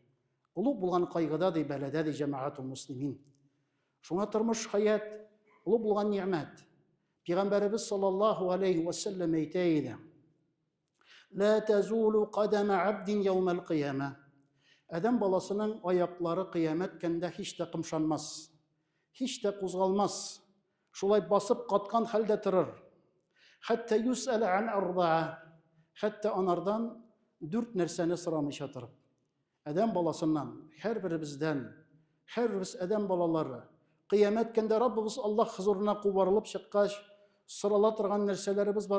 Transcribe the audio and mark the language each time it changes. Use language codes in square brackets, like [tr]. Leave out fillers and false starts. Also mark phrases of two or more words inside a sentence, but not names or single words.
[tt] Улуг булган кайгыда ди, бәләдә ди, [ar] جماعة المسلمين. [tt] Шуңа тормыш хаят, улуг булган ниъмәт. Пәйгамбәрбез [ar] صلى الله عليه وسلم [tt] әйтә иде: [ar] "لا تزول قدما عبد يوم القيامة." [tt] Адәм баласының аяклары кыямәт көндә һич тә кымшанмас, һич тә кузгалмас. Шулай басып каткан хәлдә торыр. [ar] حتى يسأل عن أربع. [tt] Хәтта анардан 4 нәрсәне сорамыйча торып. Адәм баласыннан, һәрберебездән, һәрберебез адәм балалары, кыямәт көндә Раббыбыз Аллаһ хузурына кубарылып чыккач, сорала торган нәрсәләребез бар.